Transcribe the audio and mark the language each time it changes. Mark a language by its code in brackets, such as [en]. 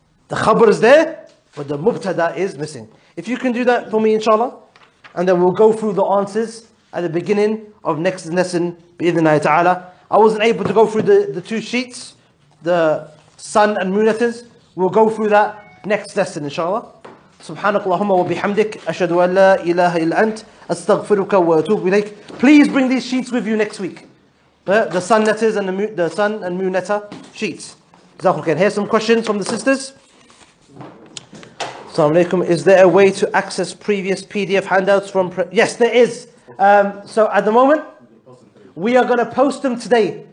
[en] The khabar is there, but the mubtada is missing. If you can do that for me, inshallah, and then we'll go through the answers at the beginning of next lesson, [ar] bi'idhnillah ta'ala. [en] I wasn't able to go through the two sheets, the sun and moon letters. We'll go through that next lesson, inshallah. [ar] سبحانك اللهم وبحمدك أشهد أن لا إله إلا أنت أستغفرك وأتوب إليك. [en] Please bring these sheets with you next week. The sun letters and the sun and moon letter sheets. Here's some questions from the sisters. Assalamu alaikum. Is there a way to access previous PDF handouts from... Yes, there is. So at the moment, we are going to post them today.